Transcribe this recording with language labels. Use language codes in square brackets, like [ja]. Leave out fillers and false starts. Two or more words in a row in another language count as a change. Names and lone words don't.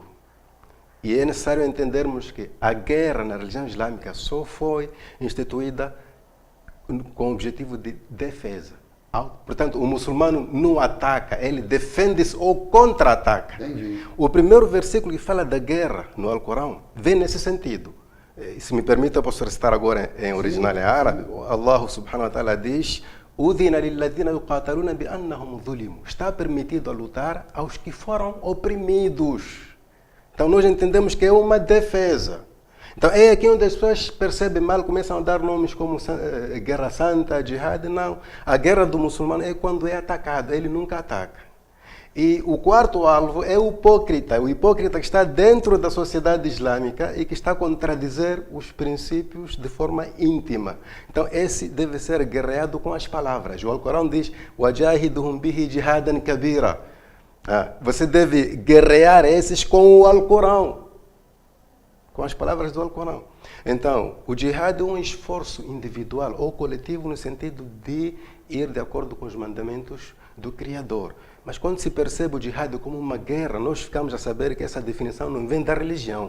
[pt] E é necessário entendermos que a guerra na religião islâmica só foi instituída com o objetivo de defesa. Portanto, o muçulmano não ataca, ele defende-se ou contra-ataca. O primeiro versículo que fala da guerra no Alcorão vem nesse sentido. Se me permite, eu posso recitar agora em original em árabe. [ar] الله سبحانه وتعالى [pt] diz: está permitido a lutar aos que foram oprimidos. Então nós entendemos que é uma defesa. Então é aqui onde as pessoas percebem mal, começam a dar nomes como Guerra Santa, Jihad. Não. A guerra do muçulmano é quando é atacado, ele nunca ataca. E o quarto alvo é o hipócrita que está dentro da sociedade islâmica e que está a contradizer os princípios de forma íntima. Então, esse deve ser guerreado com as palavras. O Alcorão diz: [ar] "وجاهدهم به جهادا كبيرا". [pt] Você deve guerrear esses com o Alcorão, com as palavras do Alcorão. Então, o jihad é um esforço individual ou coletivo no sentido de ir de acordo com os mandamentos do Criador. Mas quando se percebe o jihad como uma guerra, nós ficamos a saber que essa definição não vem da religião.